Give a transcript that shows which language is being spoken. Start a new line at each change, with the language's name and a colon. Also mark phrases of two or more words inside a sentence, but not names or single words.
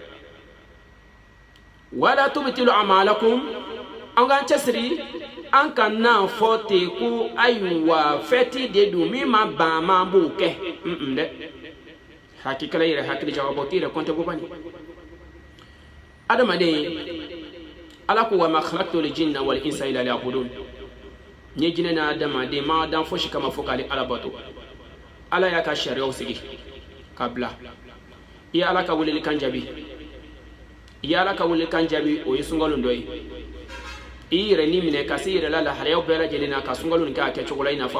Arabic: ولا تبطلوا أعمالكم
Bambara: an k'an cɛsiri an ka n'a fɔ ten ko ayiwa fɛti de don min ma ban man b'o kɛ dɛ hakikala yɛrɛ hakili jagabɔ k'i yɛrɛ kɔntɛ ko bani adamaden ala ko
Arabic: وما خلقت الجن والإنس إلا ليعبدون
Bambara: ni jinɛ na adamaden ma dan fosi kama fo k'ale ala bato ala y'a ka sariyaw sigi ka bila i ye ala ka weleli kan jaabi i ye ala ka weleli kan jaabi o ye sungalon dɔ ye i yɛrɛ ni minɛ ka se yɛrɛ la lahalayaw bɛɛ lajɛlen na ka sungalon nin kɛ a kɛcogo la i n'a fɔ a